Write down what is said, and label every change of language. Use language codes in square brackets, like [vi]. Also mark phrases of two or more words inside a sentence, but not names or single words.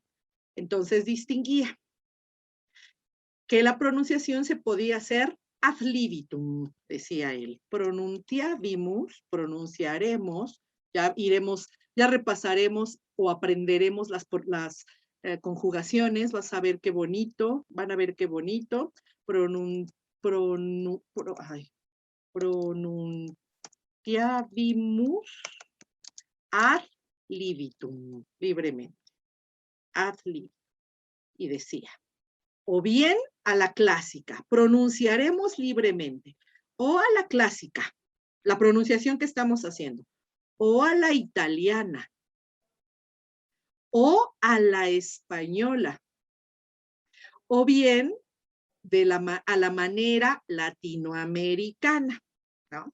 [es] Entonces distinguía que la pronunciación se podía hacer [la] ad libitum, [es] decía él. Pronunciabimus, pronunciaremos, ya iremos, ya repasaremos o aprenderemos las conjugaciones, vas a ver qué bonito, van a ver qué bonito. [la] Pronunciabimus ad libitum, libremente. Ad libitum. [es] Y decía, o bien a la clásica, pronunciaremos libremente, o a la clásica, la pronunciación que estamos haciendo, o a la italiana, o a la española, o bien a la manera latinoamericana, ¿no?